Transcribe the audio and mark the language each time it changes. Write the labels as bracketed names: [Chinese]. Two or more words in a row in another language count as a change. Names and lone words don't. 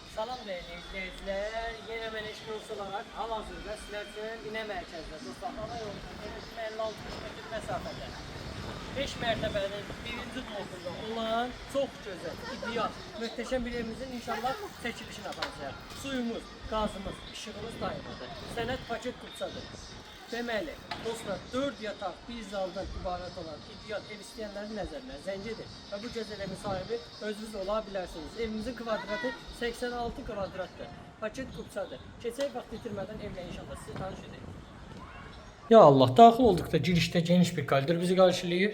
[Turkish] Salam değerli izleyiciler. Yine ben Eşkıya olarak hal-hazırda sizler için yine merkezde. Dostlar, hava yolundan 56 metre mesafede. 5 mertebenin birinci blokunda olan çok güzel, ideal, muhteşem bir evimizin inşallah çekilişini yapacağız. Suyumuz, gazımız, ışığımız dayanmadı. [Azerbaijani] Sənət paket kupsadır. Deməli, dostlar, 4 yataq, bir zaldan ibarət olan ideal ev istəyənlərin nəzərinə zəng edin və bu gözəl evin sahibi özünüz ola bilərsiniz. Evimizin kvadratı 86 kvadratdır. Paket kupsadır. Keçək vaxt itirmədən evlə inşallah sizi tanış edək. Ya Allah, daxil olduqda girişdə geniş bir koridor bizi qarşılayır.